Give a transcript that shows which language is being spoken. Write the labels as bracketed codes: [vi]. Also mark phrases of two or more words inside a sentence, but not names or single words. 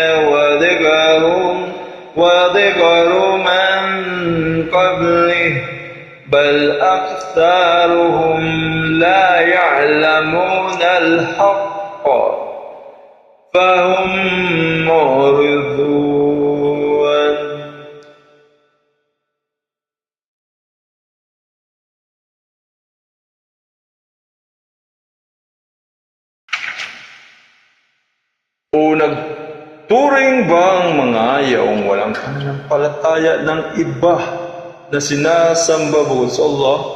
[ar] وَذِكْرُ مَن قَبْلِهِ بَلْ أَكْثَرُهُمْ لَا يَعْلَمُونَ الْحَقَّ فَهُمْ مُعْرِضُونَ. [tl] O nagturing ba ang mga yaong walang pananampalataya ng iba na sinasamba bukod sa Allah